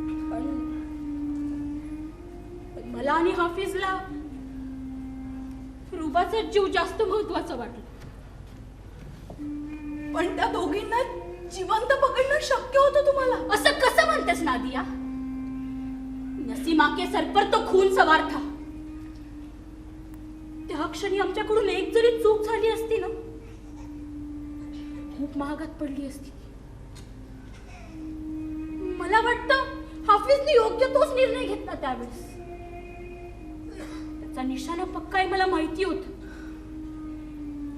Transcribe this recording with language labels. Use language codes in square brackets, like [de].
[mr] पण मला आणि हाफिजला रुबाचा जीव जास्त महत्वाचा वाटला. पण त्या दोघींना जिवंत पकडणं शक्य होतं तुम्हाला? असं कसं म्हणतेस नादिया? [hi] नसीमा के सर पर तो खून सवार था. [mr] त्या क्षणी आमच्याकडून एक जरी चूक झाली असती ना, खूप महागात पडली असती. मला वाटतं हाफिजने योग्य तोच निर्णय घेतला त्यावेळेस. त्याचा निशाणा पक्का आहे मला माहिती होतं.